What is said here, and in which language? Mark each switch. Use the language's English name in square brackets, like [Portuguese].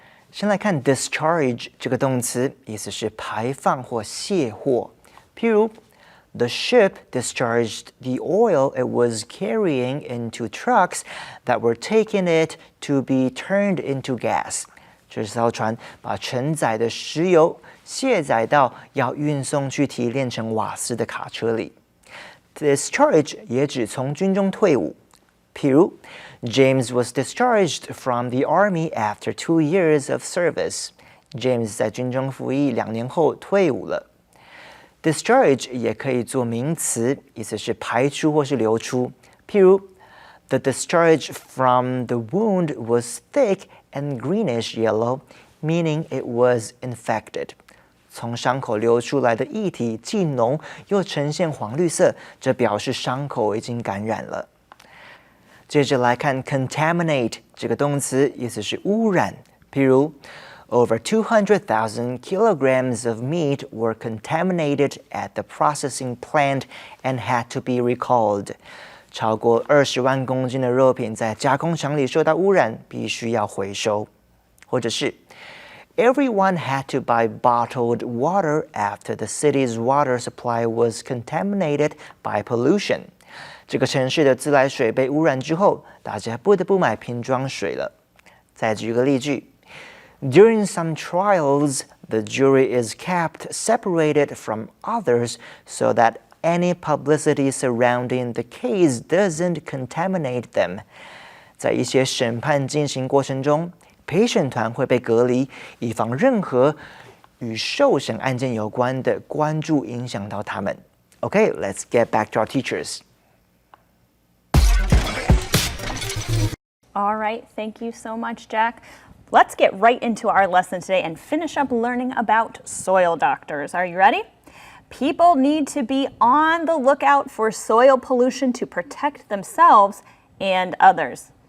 [Chinese] 先来看 discharge 这个动词，意思是排放或卸货。譬如 [English] The ship discharged the oil it was carrying into trucks that were taking it to be turned into gas. [Chinese] 这艘船把承载的石油卸载到要运送去提炼成瓦斯的卡车里。 Discharge 也指从军中退伍。譬如 [English] James was discharged from the army after 2 years of service. [Chinese] James 在军中服役2年后退伍了。Discharge 也可以做名词，意思是排出或是流出。譬如 [English] The discharge from the wound was thick and greenish yellow, meaning it was infected. [Chinese] 从伤口流出来的液体既浓又呈现黄绿色，这表示伤口已经感染了。接着来看 contaminate 这个动词，意思是污染。譬如 [English] Over 200,000 kilograms of meat were contaminated at the processing plant and had to be recalled. [Chinese] 超过20万公斤的肉品在加工厂里受到污染，必须要回收。或者是 [English] Everyone had to buy bottled water after the city's water supply was contaminated by pollution. [Chinese] 这个城市的自来水被污染之后，大家不得不买瓶装水了。再举个例句 [English] During some trials, the jury is kept separated from others so that any publicity surrounding the case doesn't contaminate them. [Chinese] 在一些审判进行过程中，陪审团会被隔离，以防任何与受审案件有关的关注影响到他们。 [English] Okay, let's get back to our teachers. All right, thank you so much, Jack. Let's get right into our lesson today and finish up learning about soil doctors. Are you ready? People need to be on the lookout for soil pollution to protect themselves and others.